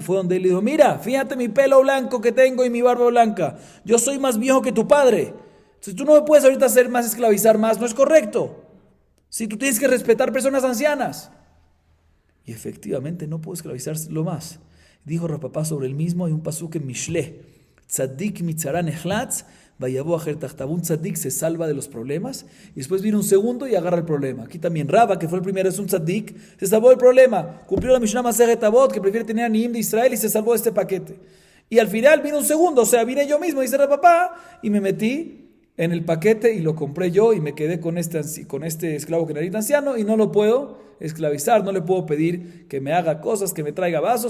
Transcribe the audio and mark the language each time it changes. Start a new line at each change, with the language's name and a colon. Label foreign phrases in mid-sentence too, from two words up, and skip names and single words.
Spanish: Fue donde él le dijo, mira, fíjate mi pelo blanco que tengo y mi barba blanca, yo soy más viejo que tu padre, entonces tú no me puedes ahorita hacer más, esclavizar más, no es correcto. Si tú tienes que respetar personas ancianas. Y efectivamente no puedo esclavizarlo más. Dijo Rav Papá sobre el mismo, hay un pasuk en Mishle,
Hebrew: צדיק מצרה נחלץ ויבא אחר תחתיו.
Spanish: Un tzadik se salva de los problemas y después viene un segundo y agarra el problema. Aquí también Raba, que fue el primero, es un tzadik, se salvó del problema, cumplió la Mishnah Masejet Avot, que prefiere tener a Niim de Israel y se salvó de este paquete. Y al final vino un segundo, o sea, vine yo mismo, dice Rav Papá, y me metí en el paquete y lo compré yo y me quedé con este esclavo kenanita anciano y no lo puedo esclavizar, no le puedo pedir que me haga cosas, que me traiga vasos.